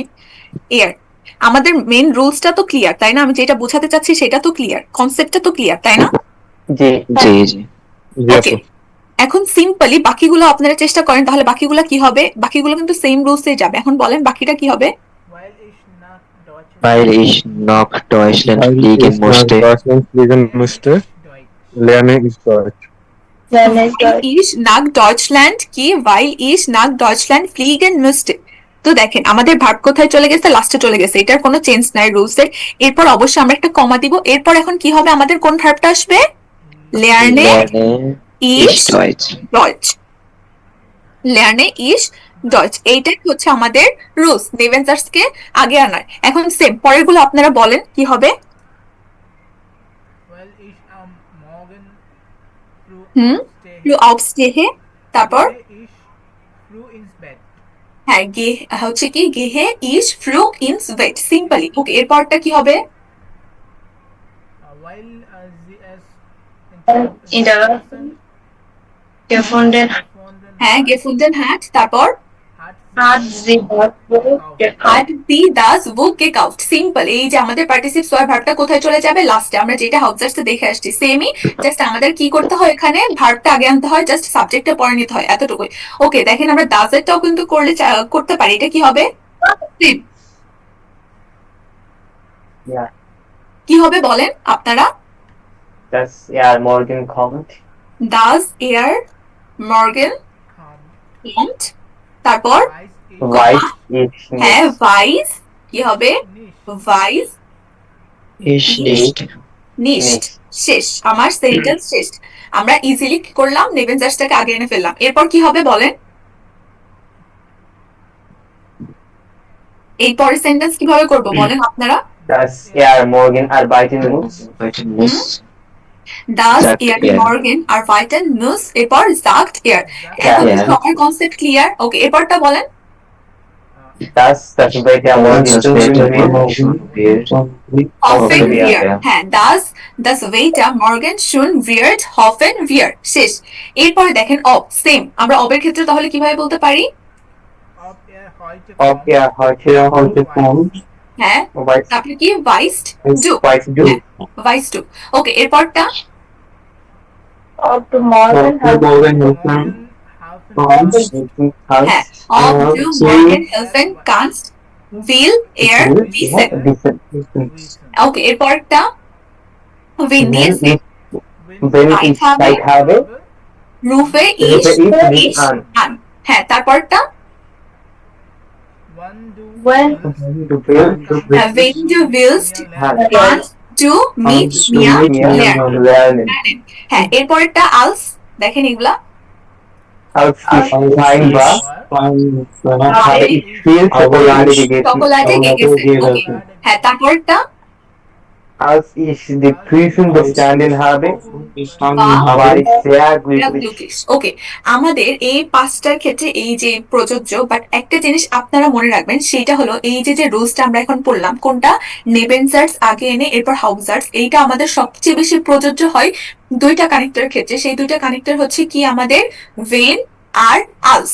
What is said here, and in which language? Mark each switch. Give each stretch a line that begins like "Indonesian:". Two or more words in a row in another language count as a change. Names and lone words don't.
Bangla: এয়ার। আমাদের মেইন রুলসটা তো ক্লিয়ার তাই না, আমি যেটা বোঝাতে চাচ্ছি সেটা তো ক্লিয়ার, কনসেপ্টটা তো ক্লিয়ার তাই না? জি জি জি। ওকে, এখন সিম্পলি বাকিগুলো আপনারা চেষ্টা করেন, তাহলে বাকিগুলো কি হবে, বাকিগুলো কিন্তু সেম রুলসে যাবে। এখন বলেন বাকিটা কি হবে?
German: Weil ich noch Deutschland fliegen musste. Deutschland fliegen musste, lerne ich Deutsch. Ich nach Deutschland কি weil ich nach Deutschland fliegen musste।
Bangla: তো দেখেন আমাদের ভার্ব কোথায় চলে গেছে, লাস্টে চলে গেছে, এটার কোনো চেঞ্জ নাই রুলসের। এরপর অবশ্যই আমরা একটা কমা দিব। এরপর এখন কি হবে আমাদের, কোন ভার্বটা আসবে,
German: lerne ich Deutsch, lerne ich Deutsch।
Bangla: এইটাই হচ্ছে আমাদের রুলস নেভেনজার্স কে আগে আনার। এখন সেম পরের গুলো আপনারা বলেন কি হবে।
German: früh aufstehe,
Bangla: তারপর হ্যাঁ গে হচ্ছে কি
German: gehe ich früh ins Bett, সিম্পলি।
Bangla: ওকে, এরপরটা কি হবে, হ্যাঁ
German: gefunden hat, তারপর hat sie das Buch gekauft,
Bangla: সিম্পল। এই যে আমাদের পার্টিসিপ সোয়ার ভার্বটা কোথায় চলে যাবে, লাস্টে। আমরা যেটা হাউজার্সে দেখে আসছি সেমই, জাস্ট আমাদের কি করতে হয়, এখানে ভার্বটা আগে আনতে হয়, জাস্ট সাবজেক্টটা পরে নিতে হয়, এতটুকুই। ওকে, দেখেন আমরা ডাজেরটাও কিন্তু করতে পারি, এটা কি হবে, কি হবে বলেন আপনারা?
German: Das er morgen kommt. does er morgen kommt, তারপর Weiß ich
Bangla: হ্যাঁ
German: nicht.
Bangla: ভাইস, কি হবে, ভাইস
German: Ich nicht.
Bangla: নিস্ট। শেষ, আমার সেন্টেন্স শেষ। আমরা ইজিলি কি করলাম, নেভেনজার্সটাকে আগে এনে ফেললাম। এরপর কি হবে বলেন, এই পরের সেন্টেন্স কিভাবে করব বলেন আপনারা?
German: Dass er morgen arbeiten muss. does er morgen arbeiten muss,
Bangla: এরপর
German: sagt er।
Bangla: এখন সবার কনসেপ্ট ক্লিয়ার? ওকে, এরপরটা বলেন।
German: Das wird er morgen hoffen wir, হ্যাঁ das Wetter morgen schon wird hoffen wir,
Bangla: শেষ। এরপরে দেখেন অব, সেম। আমরা অবের ক্ষেত্রে তাহলে কিভাবে বলতে পারি,
German: Ob er heute kommt.
Bangla: হ্যাঁ আপনি কি
German: weißt du, weißt du।
Bangla: ওকে, এরপরটা
German: Ob du morgen হ্যাঁ ob du morgen helfen kannst will er wissen।
Bangla: ওকে, এরপরটা
German: wenn ich Zeit habe rufe ich an।
Bangla: হ্যাঁ, তারপরটা
German: when du willst kannst du mit mir lernen।
Bangla: হ্যাঁ, এরপরটা als, দেখেন এগুলা
German: Als ich klein war, habe ich viel Schokolade gegessen.
Bangla: চকোলাটে গেছে। ওকে, হ্যাঁ তারপরটা
German: Als ich die Prüfung bestanden habe, war ich sehr glücklich.
Bangla: ওকে, আমাদের এই পাঁচটার ক্ষেত্রে এই যে প্রযোজ্য, বাট একটা জিনিস আপনারা মনে রাখবেন, সেটা হলো এই যে রুলসটা আমরা এখন পড়লাম, কোনটা নেবেনজার্স আগে এনে এরপর হাউজার্স, এইটা আমাদের সবচেয়ে বেশি প্রযোজ্য হয় দুইটা কানেক্টরের ক্ষেত্রে। সেই দুইটা কানেক্টর হচ্ছে কি আমাদের ভেন আর আলস।